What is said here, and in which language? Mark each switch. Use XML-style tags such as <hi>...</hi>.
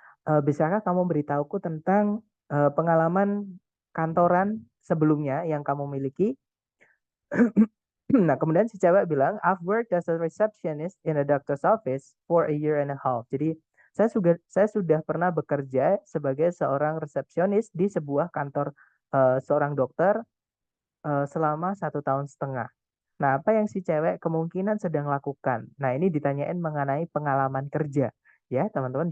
<id>Bisakah kamu beritahuku tentang pengalaman kantoran sebelumnya yang kamu miliki? Nah, kemudian si cewek bilang,</id> <en>I've worked as a receptionist in a doctor's office for a year and a half.</en> <id>Jadi, saya sudah pernah bekerja sebagai seorang resepsionis di sebuah kantor seorang dokter selama 1,5 tahun. Nah, apa yang si cewek kemungkinan sedang lakukan? Nah, ini ditanyain mengenai pengalaman kerja. Ya, teman-teman.</id>